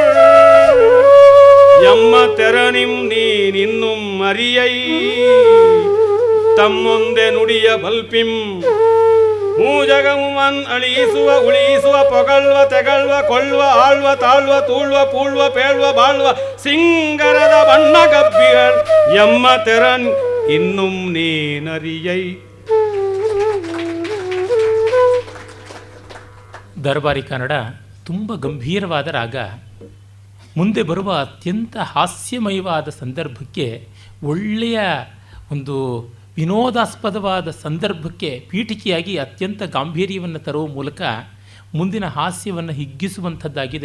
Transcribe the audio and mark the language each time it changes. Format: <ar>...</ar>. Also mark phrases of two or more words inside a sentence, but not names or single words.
<kn>ಎಮ್ಮ ತೆರನಿಂ ನೀನಿನ್ನುಂ ಅರಿಯೈ ತಮ್ಮೊಂದೆ ನುಡಿಯ ಬಲ್ಪಿಂ ಮೂಜಗಮುಮನ್ ಅಳಿಯಿಸುವ ಉಳಿಯಿಸುವ ಪೊಗಳ್ವ ತೆಗಳ್ವ ಕೊಳ್ಳುವ ಆಳ್ವ ತಾಳ್ವ ತೂಳ್ವ ಪೂಳ್ವ ಪೇಳ್ವ ಬಾಳ್ವ ಸಿಂಗರದ ಬಣ್ಣಗಪ್ಪಿಗರ್ ಎಮ್ಮ ತೆರನ್ ಇನ್ನುಂ ನೀನರಿಯೈ. ದರ್ಬಾರಿ ಕನ್ನಡ ತುಂಬ ಗಂಭೀರವಾದ ರಾಗ. ಮುಂದೆ ಬರುವ ಅತ್ಯಂತ ಹಾಸ್ಯಮಯವಾದ ಸಂದರ್ಭಕ್ಕೆ, ಒಳ್ಳೆಯ ಒಂದು ವಿನೋದಾಸ್ಪದವಾದ ಸಂದರ್ಭಕ್ಕೆ ಪೀಠಿಕೆಯಾಗಿ ಅತ್ಯಂತ ಗಾಂಭೀರ್ಯವನ್ನು ತರುವ ಮೂಲಕ ಮುಂದಿನ ಹಾಸ್ಯವನ್ನು ಹಿಗ್ಗಿಸುವಂಥದ್ದಾಗಿದೆ.</kn>